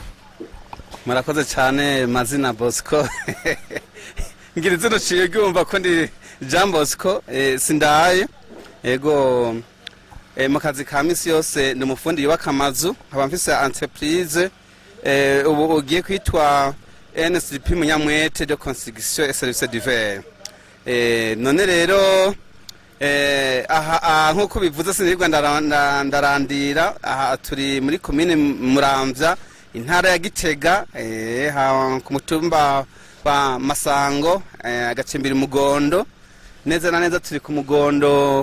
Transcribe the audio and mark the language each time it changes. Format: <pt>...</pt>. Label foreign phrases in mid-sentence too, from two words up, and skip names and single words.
<rn>murakoze cyane mazina Bosco ngirize no ciye gyumva ko ndi Jean Bosco Sindaye ego mu kazi ka misi yose ndi umufundi yubaka amazu nkaba mfise entreprise ubu ugiye kwitwa NCDP Munyamwete</rn> <fr>de construction et services divers</fr> <rn>none rero aha nkuko bivuze sinirwa ndarandira aha turi muri commune Muramvya intara ya Gitega ku mutumba wa Masango agacimbira umugondo neza na neza turi ku mugondo</rn>